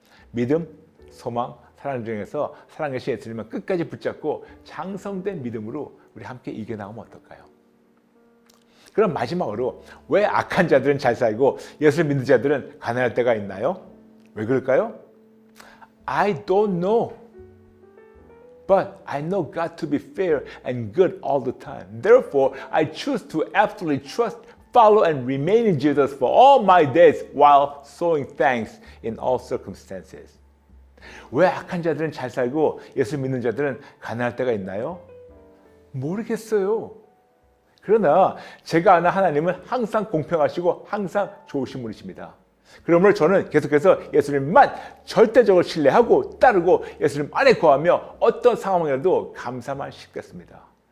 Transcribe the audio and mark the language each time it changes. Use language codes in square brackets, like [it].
[ko] 믿음, 소망, 사랑 중에서 사랑의 신 예수님을 끝까지 붙잡고 장성된 믿음으로 우리 함께 이겨나가면 어떨까요? 그럼 마지막으로 왜 악한 자들은 잘 살고 예수를 믿는 자들은 가난할 때가 있나요? 왜 그럴까요? [en] I don't know. But I know God to be fair and good all the time. Therefore, I choose to absolutely trust, follow, and remain in Jesus for all my days while showing thanks in all circumstances. [ko] 왜 악한 자들은 잘 살고 예수 믿는 자들은 가난할 때가 있나요? 모르겠어요. 그러나 제가 아는 하나님은 항상 공평하시고 항상 좋으신 분이십니다. 그러므로 저는 계속해서 예수님만 절대적으로 신뢰하고 따르고 예수님 안에 거하며 어떤 상황이라도 감사만 싣겠습니다.